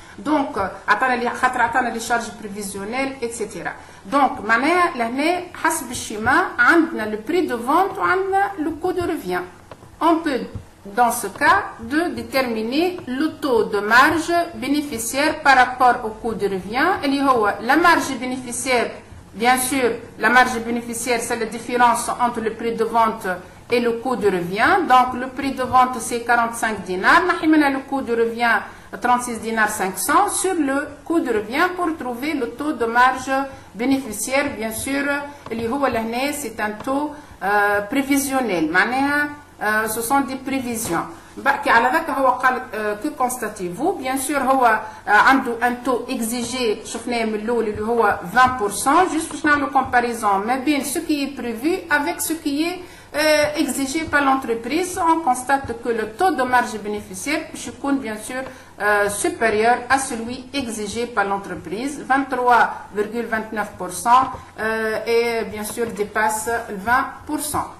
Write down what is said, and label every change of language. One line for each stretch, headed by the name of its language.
Arabic: Donc عطانا خاطر عطانا
French: لي شارج بريفيزيونيل
Arabic: etc.
French: donc
Arabic: معناها لهنا حسب الشيما عندنا
French: le prix de vente
Arabic: وعندنا
French: le coût de revient. On peut dans ce cas de déterminer le taux de marge bénéficiaire par rapport au coût de revient.
Arabic: اللي هو
French: la marge bénéficiaire, bien sûr la marge bénéficiaire c'est la différence entre le prix de vente et le coût de revient. Donc le prix de vente c'est 45 dinars,
Arabic: نحي منها
French: le coût de revient 36 dinars 500 sur le coût de revient pour trouver le taux de marge bénéficiaire. Bien sûr
Arabic: اللي هو لهنا
French: c'est un taux prévisionnel
Arabic: معناها
French: ce sont des prévisions.
Arabic: بقى على ذاك هو قال
French: que constatez-vous? bien sûr
Arabic: هو عنده
French: un taux exigé
Arabic: شفناه من الاول اللي هو 20%.
French: juste
Arabic: باش نعملوا
French: comparaison
Arabic: ما بين
French: ce qui est prévu avec ce qui est exigé par l'entreprise. On constate que le taux de marge bénéficiaire
Arabic: باش يكون
French: bien sûr supérieur à celui exigé par l'entreprise, 23,29% et bien sûr dépasse 20%.